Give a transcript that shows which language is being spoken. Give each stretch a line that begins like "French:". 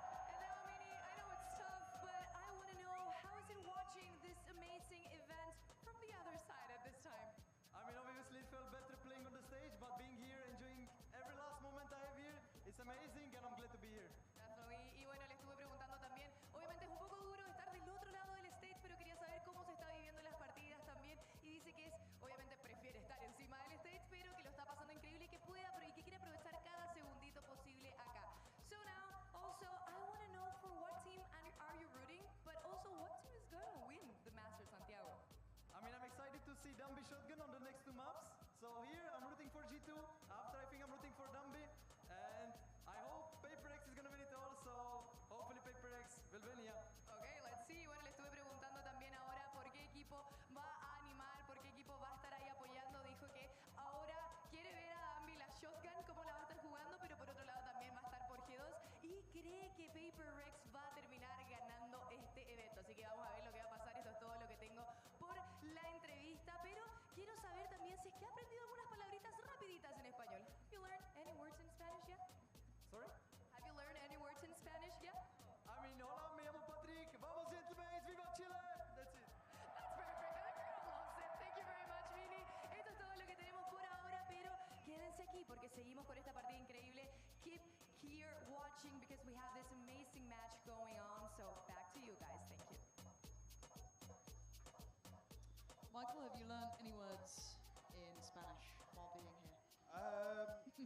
English: And now Mini, I know it's tough, but I want to know, how is it watching this amazing event from the other side at this time? I mean, obviously it felt better playing on the stage, but being here, enjoying every last moment I have here, it's amazing and I'm glad to be here. Definitely.
Spanish: Y bueno, le estuve preguntando también, obviamente es un poco duro estar del otro lado del stage, pero quería saber cómo se está viviendo las partidas también. Y dice que obviamente prefiere estar encima del stage, pero que lo está pasando increíble y que y que quiere aprovechar cada segundito posible acá.
English: So now, also, I want to know for what team are you rooting, but also what team is going to win the Masters, Santiago? I mean, I'm excited to see Dumby Shotgun on the next two maps. So here, I'm rooting for G2. After, I think I'm rooting for Dumby. And I hope PRX is going to win it all. So hopefully PRX will win, yeah. Okay, let's see.
Spanish: Bueno, le estuve preguntando también ahora por qué equipo va a animar, por qué equipo va a estar ahí apoyando. Dijo que ahora quiere ver a Dumby la shotgun, cómo la va a estar jugando, pero por otro lado también va a estar por G2 y cree que PRX va a terminar ganando este evento. Así que vamos a ver lo que va a pasar. Esto es todo lo que tengo por la entrevista, pero quiero saber también si es que ha aprendido algunas palabritas rapiditas en español.
English: Have you learned any words in Spanish yet? Sorry? Have you learned any words in Spanish yet? I mean,
Spanish: hola, me llamo Patrick. Vamos, Gentlemates, viva Chile.
English: That's it. That's perfect. Everyone loves it. Thank you very much, Mini.
Spanish: Esto es todo lo que tenemos por ahora, pero quédense aquí porque seguimos con esta partida increíble.
English: Keep here watching because we have this amazing match going on. So back to you guys. Thank you. Michael, have you learned any words in Spanish while being here?